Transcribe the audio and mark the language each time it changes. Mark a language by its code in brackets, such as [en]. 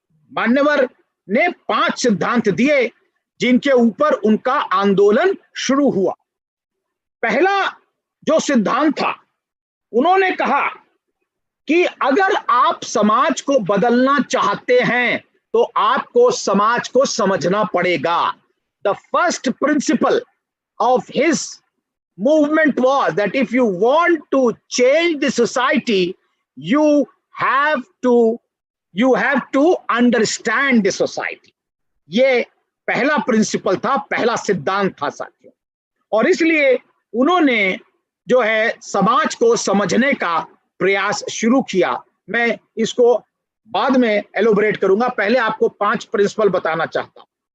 [hi] मान्यवर ने 5 सिद्धांत दिए जिनके ऊपर उनका आंदोलन शुरू हुआ। पहला जो सिद्धांत था, उन्होंने कहा कि अगर आप समाज को बदलना चाहते हैं तो आपको समाज को समझना पड़ेगा। [en] The first principle of his movement was that if you want to change the society, you have to understand the society. [hi] ये पहला प्रिंसिपल था, पहला सिद्धांत था साथियों। और इसलिए उन्होंने जो है समाज को समझने का प्रयास शुरू किया। मैं इसको बाद में एलोबरेट करूंगा, पहले आपको 5 प्रिंसिपल बताना चाहता हूं।